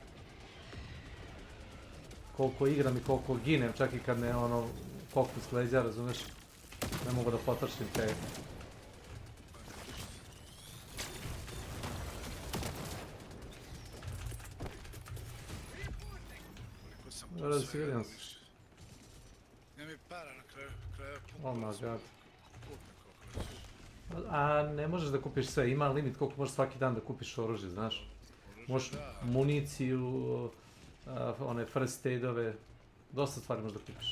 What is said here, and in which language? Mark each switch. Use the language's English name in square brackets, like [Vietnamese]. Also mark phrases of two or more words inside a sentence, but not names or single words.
[Serbian] Koliko igram i koliko ginem, čak i kad me koknu s leđa, razumeš, ne mogu da potršim te. Dobro da si vidim se. Nema mi para na kraju [English] Oh my god. [Serbian] A ne možeš da kupiš sve, ima limit koliko možeš svaki dan da kupiš oružje, znaš. Možeš municiju, one [English] first aidove, [Serbian] Dosta stvari možda pipaš.